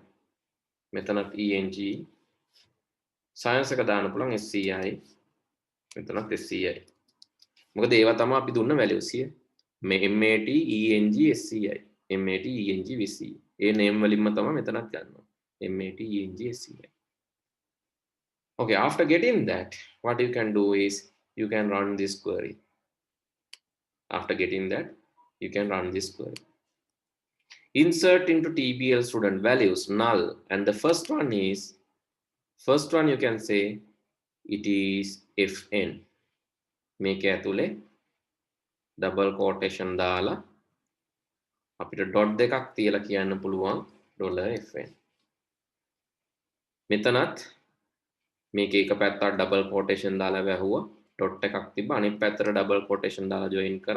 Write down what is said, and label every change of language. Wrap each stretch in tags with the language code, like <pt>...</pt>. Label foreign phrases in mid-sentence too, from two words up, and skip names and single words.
<si>මෙතනත් eng. Science එක දාන්න පුළුවන් sci. මෙතනත් sci. මොකද ඒවා තමයි අපි දුන්න values සිය.</si> <en>මේ mat eng sci. mat eng vci.</en> <si>ඒ name වලින්ම තමයි මෙතනත් ගන්නවා.</si> <en>mat eng sci. Okay, after getting that, what you can do is you can run this query. After getting that, you can run this query. Insert into TBL student values null, and the first one you can say it is fn.</en> <si>මේක ඇතුලේ</si> <en>double quotation</en> <si>දාලා අපිට dot දෙකක් තියලා කියන්න පුළුවන් $fn. මෙතනත් මේක එක පැත්තට</si> <en>double quotation</en> <si>දාලා වැහුවා, dot එකක් තිබ්බා, අනිත් පැත්තට</si> <en>double quotation</en> <si>දාලා join කරා.</si>